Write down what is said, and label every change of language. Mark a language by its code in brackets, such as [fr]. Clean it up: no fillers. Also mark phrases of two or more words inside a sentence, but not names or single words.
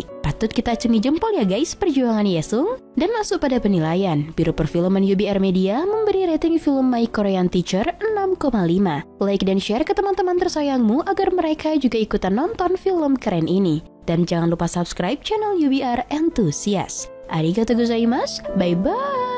[id] Patut kita acungi jempol ya guys perjuangan Yesung. Dan masuk pada penilaian, Biro Perfilman UBR Media memberi rating film My Korean Teacher 6,5. Like dan share ke teman-teman tersayangmu agar mereka juga ikutan nonton film keren ini. Dan jangan lupa [en] subscribe channel [id] UBR Enthusiast. [ja] ありがとうございます, bye-bye!